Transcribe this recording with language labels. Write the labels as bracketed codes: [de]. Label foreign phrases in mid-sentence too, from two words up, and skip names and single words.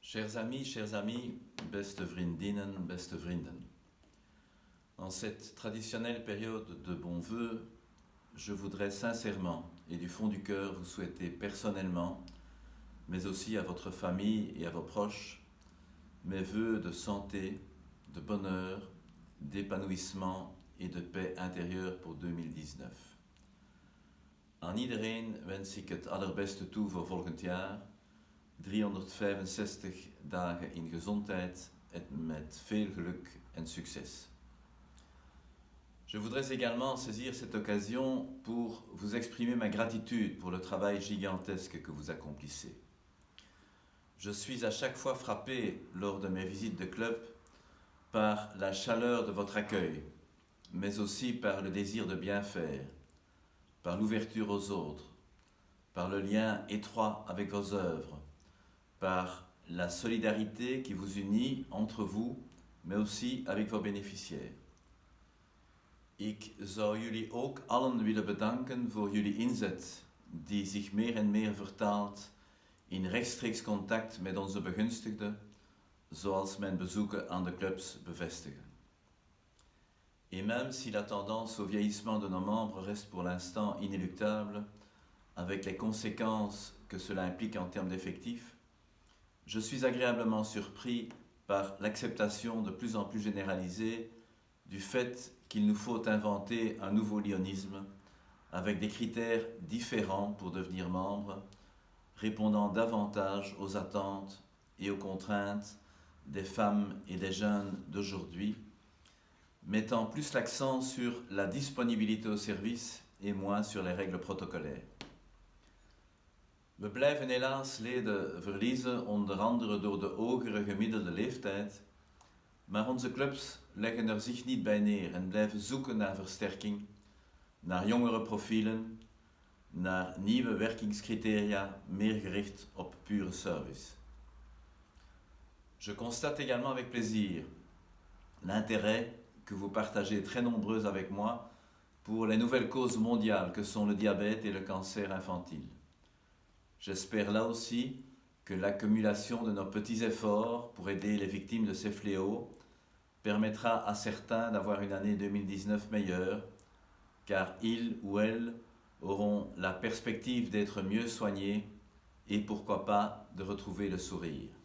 [fr] Chers amis, [nl] beste vriendinnen, beste vrienden. [fr] En cette traditionnelle période de bons vœux, je voudrais sincèrement et du fond du cœur vous souhaiter personnellement, mais aussi à votre famille et à vos proches, mes vœux de santé, de bonheur, d'épanouissement et de paix intérieure pour 2019. [nl] Aan iedereen wens ik het allerbeste toe voor volgend jaar. 365 dagen in gezondheid en met veel geluk en succes. [fr] Je voudrais également saisir cette occasion pour vous exprimer ma gratitude pour le travail gigantesque que vous accomplissez. Je suis à chaque fois frappé lors de mes visites de club par la chaleur de votre accueil, mais aussi par le désir de bien faire, par l'ouverture aux autres, par le lien étroit avec vos œuvres, par la solidarité qui vous unit entre vous, mais aussi avec vos bénéficiaires. [nl] Ik zou jullie ook allen willen bedanken voor jullie inzet, die zich meer en meer vertaalt in rechtstreeks contact met onze begunstigden, zoals mijn bezoeken aan de clubs bevestigen. [fr] Et même si la tendance au vieillissement de nos membres reste pour l'instant inéluctable, avec les conséquences que cela implique en termes d'effectifs, je suis agréablement surpris par l'acceptation de plus en plus généralisée du fait qu'il nous faut inventer un nouveau lyonisme avec des critères différents pour devenir membre, répondant davantage aux attentes et aux contraintes des femmes et des jeunes d'aujourd'hui, mettant plus l'accent sur la disponibilité au service et moins sur les règles protocolaires. [nl] We blijven helaas leden verliezen, onder andere door de hogere gemiddelde leeftijd, maar onze clubs leggen er zich niet bij neer en blijven zoeken naar versterking, naar jongere profielen, naar nieuwe werkingscriteria, meer gericht op pure service. [fr] Je constate également avec plaisir l'intérêt que vous partagez très nombreux avec moi pour les nouvelles causes mondiales que sont le diabète et le cancer infantile. J'espère là aussi que l'accumulation de nos petits efforts pour aider les victimes de ces fléaux permettra à certains d'avoir une année 2019 meilleure, car ils ou elles auront la perspective d'être mieux soignés et pourquoi pas de retrouver le sourire.